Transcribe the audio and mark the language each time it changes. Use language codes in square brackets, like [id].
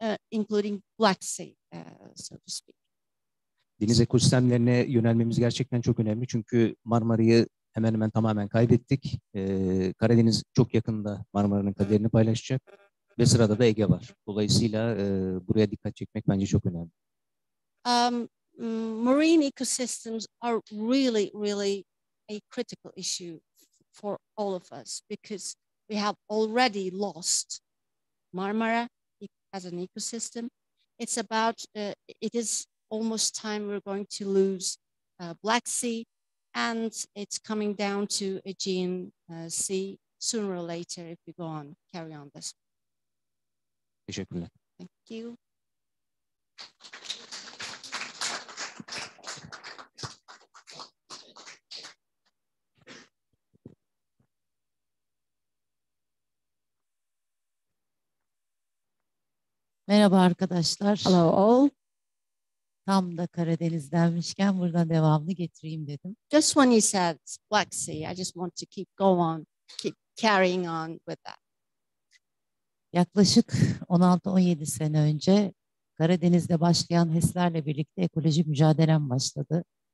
[en] including Black Sea, so to speak. [tr] Deniz ekosistemlerine yönelmemiz gerçekten çok önemli. Çünkü Marmara'yı hemen hemen tamamen kaybettik. Karadeniz çok yakında Marmara'nın kaderini paylaşacak. Ve sırada da Ege var. Dolayısıyla buraya dikkat çekmek bence çok önemli. [en] Marine ecosystems are really, really a critical issue for all of us because we have already lost Marmara as an ecosystem. It's about, it is almost time we're going to lose Black Sea, and it's coming down to Aegean Sea sooner or later if we carry on this. [tr] Teşekkürler. [en] Thank you. [tr] Merhaba arkadaşlar. [en] Hello all. [tr] Tam da Karadeniz denmişken buradan devamlı getireyim dedim. [en] Just when you said Black Sea, I just want to keep carrying on with that. [tr] Yaklaşık 16-17 sene önce Karadeniz'de başlayan HES'lerle birlikte ekoloji mücadelem başladı.